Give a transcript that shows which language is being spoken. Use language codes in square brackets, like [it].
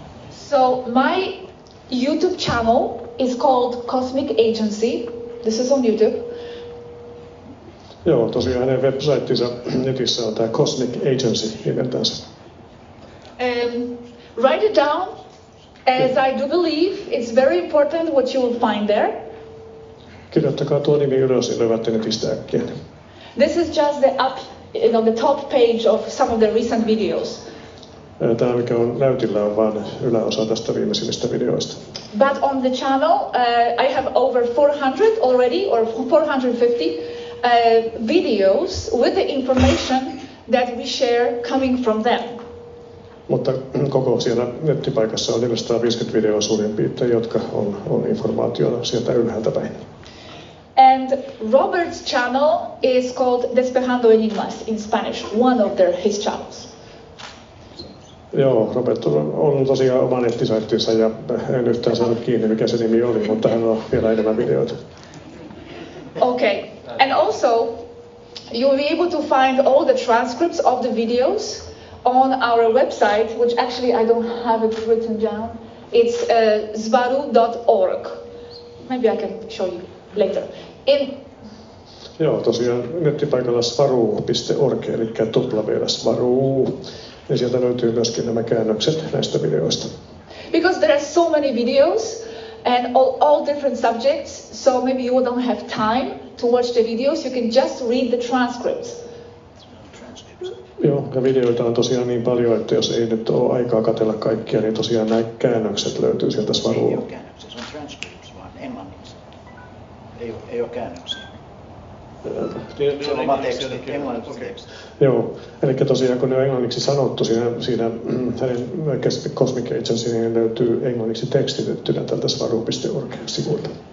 [en] So my YouTube channel is called Cosmic Agency. This is on YouTube. [fi] Joo, tosiaan hänen websiteissa netissä on tämä Cosmic Agency nimeltänsä. [en] Write it down, as I do believe it's very important what you will find there. [fi] Kirjoittakaa tuo nimi ylös ja löydätte netistä äkkiä. [en] This is just the top page of some of the recent videos. [fi] Tämä, mikä on näytillä, on vain yläosa tästä viimeisimmistä videoista. [en] But on the channel, I have over 400 already, or 450 videos with the information that we share coming from them. [fi] Mutta koko siellä nettipaikassa on 450 videoa suurin piirtein, jotka on informaationa sieltä ylhäältä päin. [en] And Robert's channel is called Despejando Enigmas in Spanish, one of his channels. [fi] Joo, Robert on tosiaan oma nettisaittinsa ja en yhtään saanut kiinni, mikä se nimi oli, mutta hän on vielä enemmän videoita. [en] Okay, and also you will be able to find all the transcripts of the videos on our website, which actually I don't have it written down. It's svaru.org. Maybe I can show you later. [fi] Joo, tosiaan nettipaikalla svaru.org, eli svaru. Ja sieltä löytyy myöskin nämä käännökset näistä videoista. [en] Because there are so many videos and all different subjects, so maybe you don't have time to watch the videos, you can just read the transcripts. [fi] Joo, ja videoita on tosiaan niin paljon, että jos ei nyt ole aikaa katsella kaikkia, niin tosiaan nämä käännökset löytyy sieltä svaruun. Ei ole käännöksiä, se on transcripts vaan englanniksi. Ei ole käännöksiä. Se on oma teksti, englanniksi teksti. Joo, eli tosiaan kun ne on englanniksi sanottu siinä hänen Cosmic Agency, niin löytyy englanniksi tekstitettynä tältä svaru.org-sivuilta.